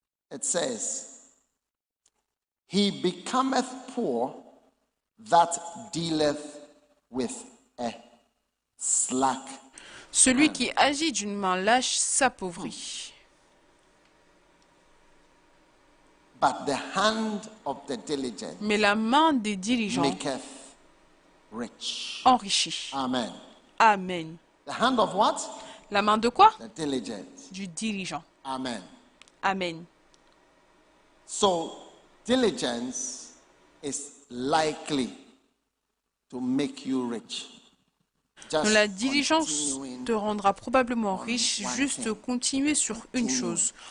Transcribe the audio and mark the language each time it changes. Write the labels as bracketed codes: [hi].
[en] It says, He becometh poor that dealeth with a slack. [fr] Celui qui agit d'une main lâche s'appauvrit. [en] But the hand of the diligent [fr] Mais la main des diligents [en] maketh rich. [fr] Enrichit. [en] Amen. [fr] Amen. [en] The hand of what? [fr] La main de quoi? [en] The diligent. [fr] Du diligent. [en] Amen. [fr] Amen. [en] So, diligence is likely to make you rich. [fr] La diligence te rendra probablement riche. Juste continuer sur une chose.